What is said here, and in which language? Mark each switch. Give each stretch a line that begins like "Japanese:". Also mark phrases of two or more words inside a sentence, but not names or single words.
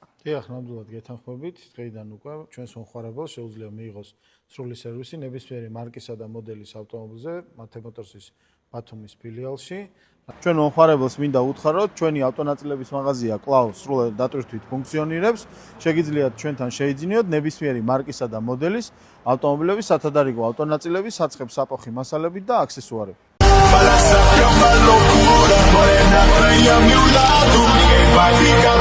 Georgian: დიახ, ნამდვილად გეთანხმებით. დღეიდან უკვე ჩვენს მომხმარებელს შეუძლია მიიღოს სრული სერვისი ნებისმიერი მარკისა და მოდელის ავტომობილზე, Mate Motors-ის ბათუმის ფილიალში. ჩვენ მომხმარებელს მინდა უთხრათ, ჩვენი ავტონაწილების მაღაზია კვლავ სრულად დატვირთვით ფუნქციონირებს. შეგიძლიათ ჩვენთან შეიძინოთ ნებისმიერი მარკისა და მოდელის ავტომობილების სათადარიგო ავტონაწილების, საცხებ საპოხი მასალები და აქსესუარები.
Spanish: Para sacar una locura, morena, traía a mi lado,